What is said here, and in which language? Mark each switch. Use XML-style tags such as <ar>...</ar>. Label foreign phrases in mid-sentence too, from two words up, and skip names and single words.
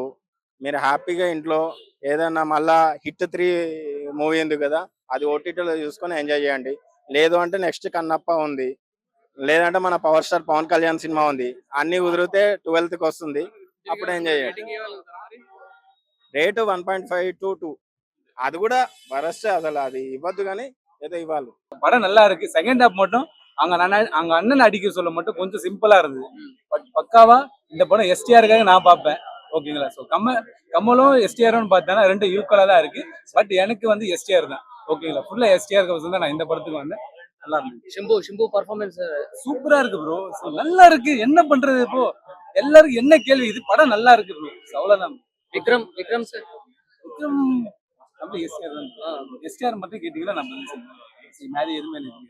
<te>మీరు హ్యాపీగా ఇంట్లో ఏదైనా మళ్ళా హిట్ 3 మూవీ ఉంది కదా, అది ఓటీటీలో చూసుకొని ఎంజాయ్ చేయండి. లేదు అంటే నెక్స్ట్ కన్నప్ప ఉంది, లేదంటే మన పవర్ స్టార్ పవన్ కళ్యాణ్ సినిమా ఉంది. అన్ని కుదిరితే 12th కి వస్తుంది, అప్పుడు ఎంజాయ్ చేయండి. రేటు 1.5 to 2.</te> <ta>அது கூட வரஸ்ட்.</ta> <te>అసలు అది ఇవ్వద్దు కానీ</te> <ta>ஏதோ இவ்வாலு. படம் நல்லா இருக்கு.</ta> <en>second half</en> <ta>மட்டும் அங்க அண்ணன் அடிக்க சொல்ல மட்டும் கொஞ்சம் சிம்பிளா இருந்தது. பட் பக்காவா இந்த படம் எஸ்டிஆருக்காக நான் பார்ப்பேன். ஓகேங்களா? ஸோ கமலும் எஸ்டிஆரும் பார்த்தேன்னா 2 ஈக்குவலா தான் இருக்கு. பட் எனக்கு வந்து எஸ்டிஆர் தான். ஓகேங்களா? ஃபுல்லா எஸ்டிஆருக்கு வசம் தான் நான் இந்த படத்துக்கு வந்தேன். நல்லா இருந்துச்சு. శంభు పర్ఫార్మెన్స్ சூப்பரா இருக்கு ப்ரோ. நல்லா இருக்கு. என்ன பண்றது இப்போ? எல்லாருக்கும் என்ன கேள்வி? இது படம் நல்லா இருக்கு ப்ரோ. அவ்வளவுதான். విక్రమ్ సార్, விக்ரம் நம்ம எஸ்டிஆர் தான். எஸ்டிஆர் மட்டும் கேட்டீங்கன்னா நம்ம மேலே எதுவுமே இல்லை.</ta>